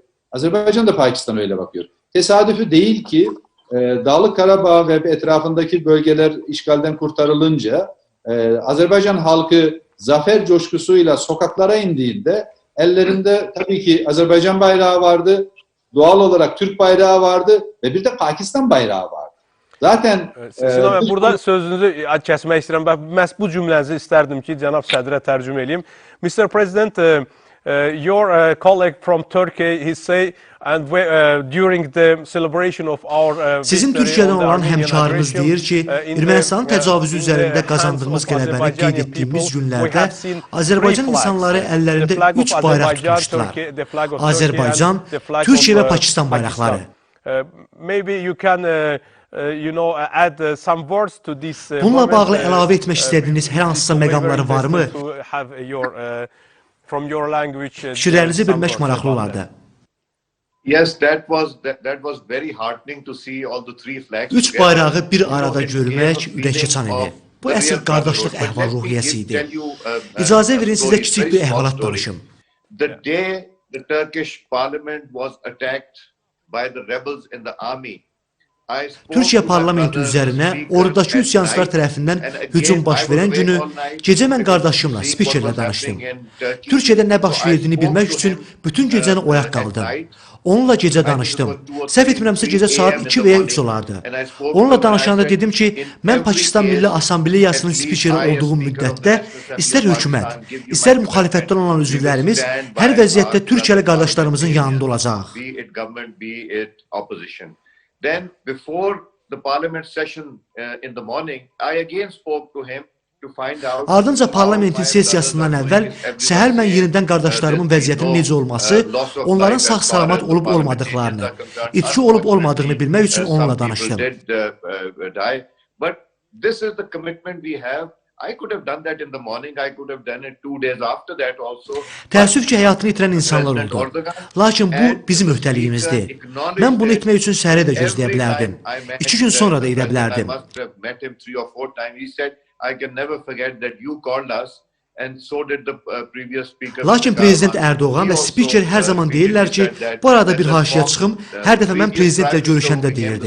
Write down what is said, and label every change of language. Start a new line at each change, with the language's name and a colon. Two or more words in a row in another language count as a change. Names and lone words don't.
Turkish: Azerbaycan da Pakistan öyle bakıyor. Tesadüfü değil ki Dağlık Karabağ ve etrafındaki bölgeler işgalden kurtarılınca Azerbaycan halkı zafer coşkusuyla sokaklara indiğinde ellerinde tabii ki Azerbaycan bayrağı vardı, doğal olarak Türk bayrağı vardı ve bir de Pakistan bayrağı vardı. Zaten
Azerbaijani: Sinan bəy, burada sözünüzü kəsmək istəyirəm. Məhz bu cümlənizi istərdim ki, cənab sədrə tərcümə edeyim.
English: Mr. President, your colleague from Turkey, he say, and during the celebration of our
Azerbaijani: Sizin Türkiyədən olan həmkarınız deyir ki, Ermənistanın təcavüzü üzərində qazandığımız qələbəni qeyd etdiyimiz günlərdə Azərbaycan insanları əllərində 3 bayraq tutmuşdular. Azərbaycan, Türkiyə və Pakistan bayraqları.
English: Maybe you can add some words to this.
Azerbaijani: Bununla bağlı əlavə etmək istədiyiniz hər hansısa məqamları varmı? Fikirlərinizi bilmək maraqlı olardı.
English: Yes, that was very heartening to see all the three flags.
Azerbaijani: Üç bayrağı bir arada görmək ürək açan idi. Bu əsl qardaşlıq əhval-ruhiyyəsi idi. İcazə verin sizə kiçik bir əhvalat danışım.
English: The day the Turkish parliament was attacked by the rebels in the army,
Azerbaijani: Türkiyə parlamenti üzərinə ordudakı üsyançılar tərəfindən hücum baş verən günü gecə mən qardaşımla, spikerlə danışdım. Türkiyədə nə baş verdiyini bilmək üçün bütün gecəni oyaq qaldım. Onunla gecə danışdım. Səhv etmirəmsə gecə saat 2 və ya 3 olardı. Onunla danışanda dedim ki, mən Pakistan Milli Assambleyasının spikeri olduğum müddətdə istər hökumət, istər müxalifətdən olan üzvlərimiz hər vəziyyətdə Türkiyəli qardaşlarımızın yanında olacaq.
English: Then, before the parliament session in the morning, I again spoke to him to find out.
Azerbaijani: Ardınca parlamentin sessiyasından əvvəl səhər mən yenidən qardaşlarımın vəziyyətinin necə olması, onların sağ-salamat olub-olmadıqlarını, itki olub-olmadığını bilmək üçün onunla danışdım.
English: But this is the commitment we have. I could have done that in the morning. I could have done it 2 days after that also.
Azerbaijani: Təəssüf ki, həyatını itirən insanlar oldu. Lakin bu bizim öhdəliyimizdir. Mən bunu etmək üçün səhərə də gözləyə bilərdim. 2 gün sonra da edə bilərdim. Lakin Prezident Ərdoğan və spiker hər zaman deyirlər ki, bu arada bir haşiyə çıxım, hər dəfə mən Prezidentlə görüşəndə deyirdi.